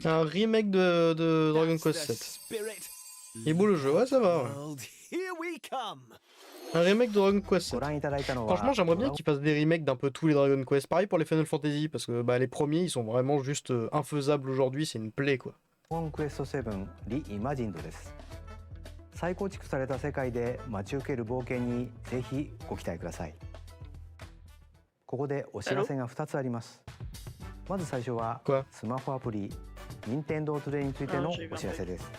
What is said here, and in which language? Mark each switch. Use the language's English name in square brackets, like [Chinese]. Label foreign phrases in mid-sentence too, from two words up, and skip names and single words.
[French] Un remake de Dragon Quest 7. Il est beau le jeu, ouais ça va. Ouais. [English] Here we come. [French] Un remake de Dragon Quest 7. [Japanese] ご覧いただいたのは [French] Franchement, j'aimerais bien qu'ils fassent des remakes d'un peu tous les Dragon Quest. Pareil pour les Final Fantasy, parce que bah, les premiers, ils sont vraiment juste infaisables aujourd'hui, c'est une plaie quoi. [Japanese] ドラゴンクエスト7リイマジンドです。再構築された世界で待ち受ける冒険にぜひご期待ください。ここでお知らせが2つあります。まず最初はスマホアプリ任天堂トゥデイについてのお知らせです。